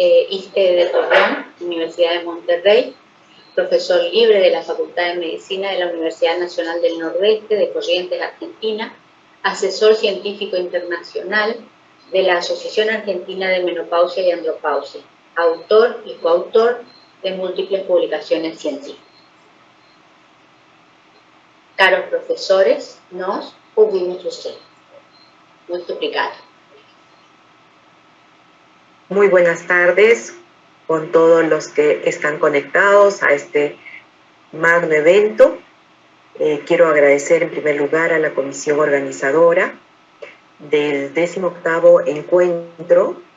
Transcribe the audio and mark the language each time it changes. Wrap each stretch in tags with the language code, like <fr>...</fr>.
<es>ISTE de Torreón, Universidad de Monterrey, profesor libre de la Facultad de Medicina de la Universidad Nacional del Nordeste de Corrientes, Argentina, asesor científico internacional de la Asociación Argentina de Menopausia y Andropausia, autor y coautor de múltiples publicaciones científicas.</es> <pt>Caros profesores, nós ouvimos vocês. Muito obrigada.</pt> <es>Muy buenas tardes con todos los que están conectados a este magno evento. Quiero agradecer en primer lugar a la comisión organizadora del 18º encuentro</es>